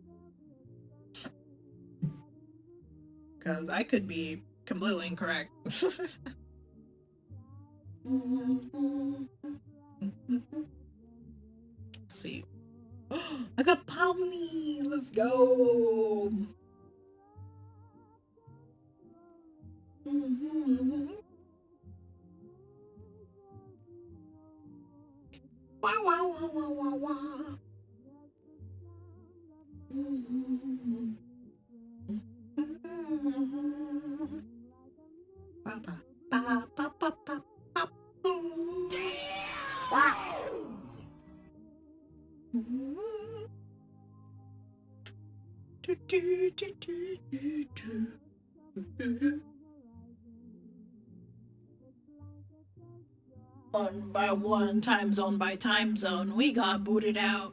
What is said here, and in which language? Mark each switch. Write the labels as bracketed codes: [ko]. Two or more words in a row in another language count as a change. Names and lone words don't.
[en] Because I could be completely incorrect. Let's see. I got Pomni! Let's go! Wow, wow, wow, wow, wow, wow. Ba, ba, ba, ba, ba, ba, ba, boom. Wow. Do, do, do, do, do, do. One by one, time zone by time zone, we got booted out.